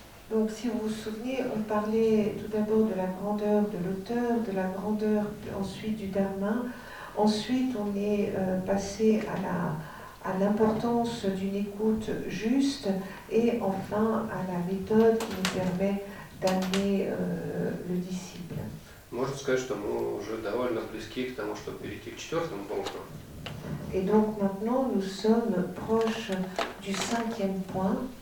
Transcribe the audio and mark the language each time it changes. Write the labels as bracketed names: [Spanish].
[French] Donc, si vous vous souvenez, on parlait tout d'abord de la grandeur de l'auteur, de la grandeur ensuite du Dharma. Ensuite, on est passé à l'importance d'une écoute juste et enfin à la méthode qui nous permet d'amener le disciple. [Russian] Можно сказать, что мы уже довольно близки к тому, чтобы перейти к 4-му пункту. [French] Et donc maintenant, nous sommes proches du 5e point.